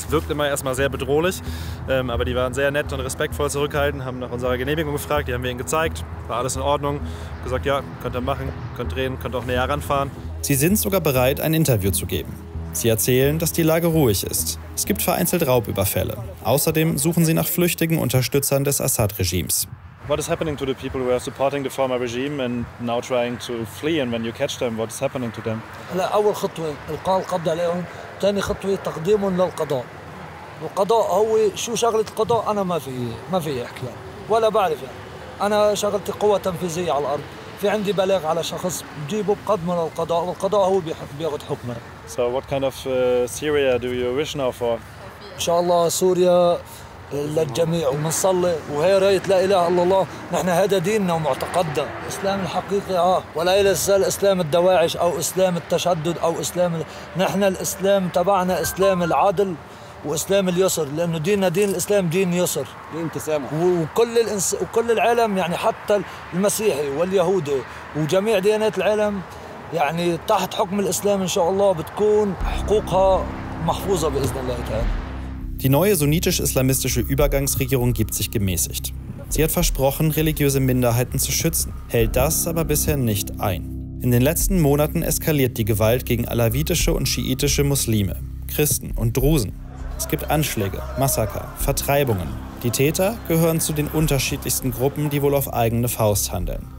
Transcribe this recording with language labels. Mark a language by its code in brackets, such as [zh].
[de] Es wirkt immer erstmal sehr bedrohlich, aber die waren sehr nett und respektvoll zurückhaltend, haben nach unserer Genehmigung gefragt, die haben wir ihnen gezeigt, war alles in Ordnung, gesagt, ja, könnt ihr machen, könnt drehen, könnt auch näher ranfahren. Sie sind sogar bereit, ein Interview zu geben. Sie erzählen, dass die Lage ruhig ist. Es gibt vereinzelt Raubüberfälle. Außerdem suchen sie nach flüchtigen Unterstützern des Assad-Regimes. [en] What is happening to the people who are supporting the former regime and now trying to flee, and when you catch them, what is happening to them? [ar] هلا أول خطوة إلقاء القبض عليهم، ثاني خطوة تقديمهم للقضاء. القضاء هو شو شغلة القضاء أنا ما في أحكي ولا بعرف يعني. أنا شغلتي قوة تنفيذية على الأرض. في عندي بلاغ على شخص بجيبه بقدمه للقضاء والقضاء هو بياخذ حكمه. [en] So what kind of Syria do you wish now for? [ar] إن شاء الله سوريا للجميع وبنصلي وهي راية لا إله إلا الله. نحن هذا ديننا ومعتقدنا الإسلام الحقيقي ولا يزال إسلام الدواعش أو إسلام التشدد أو إسلام. نحن الإسلام تبعنا إسلام العدل وإسلام اليسر، لأنه ديننا دين الإسلام دين يسر، دين تسامح. وكل العالم يعني حتى المسيحي واليهودي وجميع ديانات العالم يعني تحت حكم الإسلام إن شاء الله بتكون حقوقها محفوظة بإذن الله تعالى. [de] Die neue sunnitisch-islamistische Übergangsregierung gibt sich gemäßigt. Sie hat versprochen, religiöse Minderheiten zu schützen, hält das aber bisher nicht ein. In den letzten Monaten eskaliert die Gewalt gegen alawitische und schiitische Muslime, Christen und Drusen. Es gibt Anschläge, Massaker, Vertreibungen. Die Täter gehören zu den unterschiedlichsten Gruppen, die wohl auf eigene Faust handeln.